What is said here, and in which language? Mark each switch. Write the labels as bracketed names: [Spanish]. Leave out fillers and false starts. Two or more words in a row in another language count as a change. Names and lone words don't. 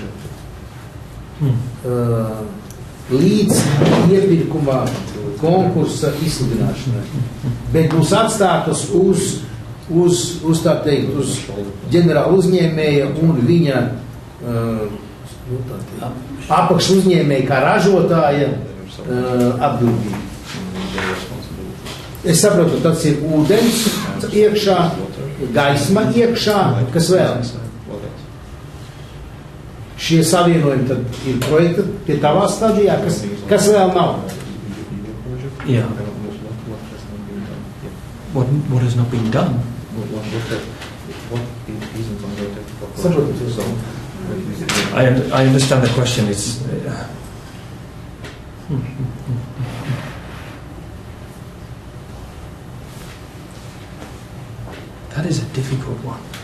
[Latvian] līdz iepirkumā konkursa izsludināšanai, bet būs atstātas uz tā teikt, uz ģenerāla uzņēmēja un viņa apakš uzņēmēja kā ražotāja atbildība. Es saprotu, tas ir ūdens iekšā, gaisma iekšā, kas vēl? Šie savienojumi tad ir projekta pie tavā stadijā, kas vēl nav? [English] Yeah. What has not been done? I understand the question. It's that is a difficult one.